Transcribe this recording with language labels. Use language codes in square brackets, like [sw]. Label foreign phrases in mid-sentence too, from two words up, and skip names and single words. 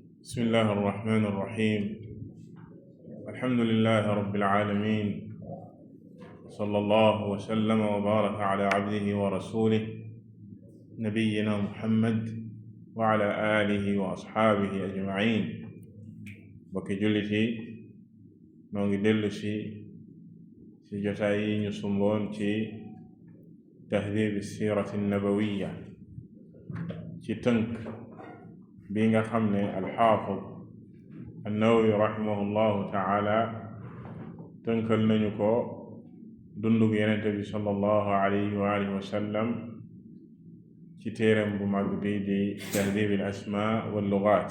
[ar] بسم الله الرحمن الرحيم. الحمد لله رب العالمين، صلى الله وسلم وبارك على عبده ورسوله نبينا محمد وعلى آله وأصحابه أجمعين. [wo] bokki jullit yi, noo ngi dellu ci jotaay yi ñu sumboon ci [ar] تهذيب السيرة النبوية, [wo] ci tënk bi nga xam ne [ar] الحافظ النووي رحمه الله تعالى [wo] tënkal nañu ko dundug yenente bi [ar] صلى الله عليه وعلى آله وسلم [wo] ci téeram bu mag bi di [ar] تهذيب الأسماء واللغات.